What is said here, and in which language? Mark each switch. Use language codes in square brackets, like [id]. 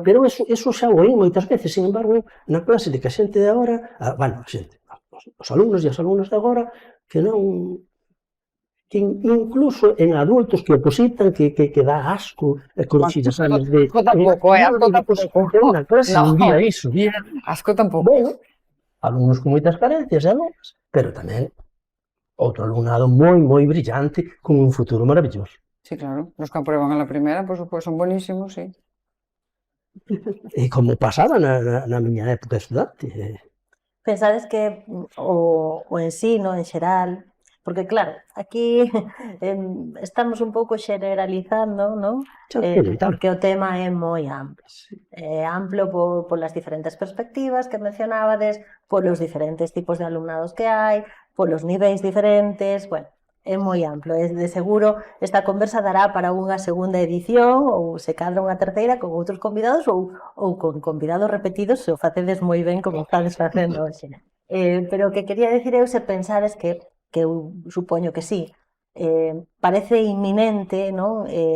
[gl] Pero eso xa o oí moitas veces, sin embargo, na clase de que a xente de agora, bueno, a xente, os alumnos e as alumnas de agora, que non, que incluso en adultos que opositan, que dá asco, e con exames de... Asco tampouco, asco tampouco. Eu na clase non vía iso, vía, Asco tampouco. bueno, alumnos con moitas carencias, alumnas, pero tamén outro alumnado moi brillante, con un futuro maravilloso. Sí, claro. [es] Los que aprueban a la primera, por supuesto, son buenísimos, sí. [gl] E como pasaba na miña época estudante. Pensades que o ensino en xeral, porque claro, aquí estamos un pouco xeneralizando, non? Porque o tema é moi amplo. É amplo polas diferentes perspectivas que mencionabades, polos diferentes tipos de alumnados que hai, polos niveis diferentes, bueno, é moi amplo. De seguro esta conversa dará para unha segunda edición ou se cadra unha terceira con outros convidados ou con convidados repetidos se o facedes moi ben como estades facendo hoxe. Pero o que quería decir eu se pensades que eu supoño que sí, parece inminente, non?